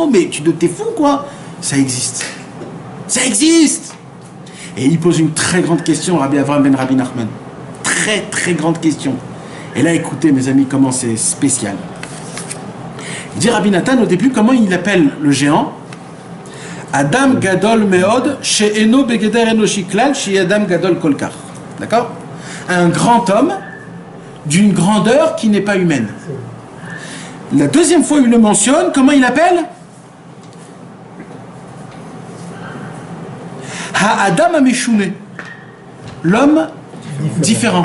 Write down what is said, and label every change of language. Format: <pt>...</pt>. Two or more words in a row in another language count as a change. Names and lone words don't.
<fr>Mais t'es fou quoi? Ça existe. Ça existe. Et il pose une très grande question, Rabbi Avraham ben Rabbi Nachman. Très très grande question. Et là, écoutez mes amis, comment c'est spécial. Il dit Rabbi Nathan au début, comment il appelle le géant?</fr> <he>אדם גדול מאוד, שאינו בגדר אנושי כלל, שאדם גדול כל כך.</he> <fr>D'accord? Un grand homme d'une grandeur qui n'est pas humaine. La deuxième fois il le mentionne, comment il appelle?</fr> <he>האדם המשונה.</he> <fr>L'homme différent.</fr>